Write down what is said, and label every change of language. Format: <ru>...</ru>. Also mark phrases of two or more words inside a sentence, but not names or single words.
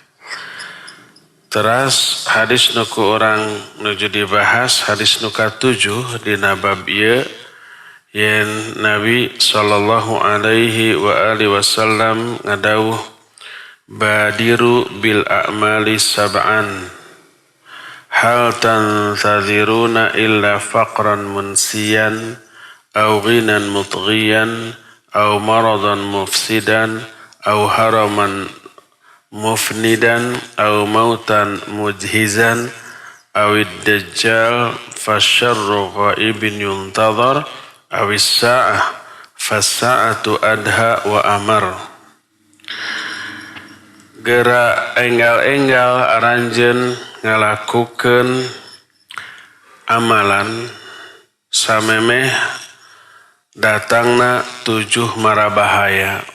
<su>Teras hadis nu ku urang nuju dibahas hadis nu ka-7 dina bab ieu yen Nabi</su> <ar>صلى الله عليه وعلى آله وسلم</ar> <su>ngadawuh</su> <ar>بادروا ب الأعمال سبعا هل تنتظرون إلا فقرا منسيا أو غنى مطغيا أو مرضا مفسدا أو هرما مفندا أو موتا مجهزا أو الدجال فشر غائب ينتظر أو الساعة فالساعة أدهى وأمر.</ar> <su>Gerak enggal-enggal aranjeun ngalakukeun amalan samemeh datangna 7 marabahaya.</su>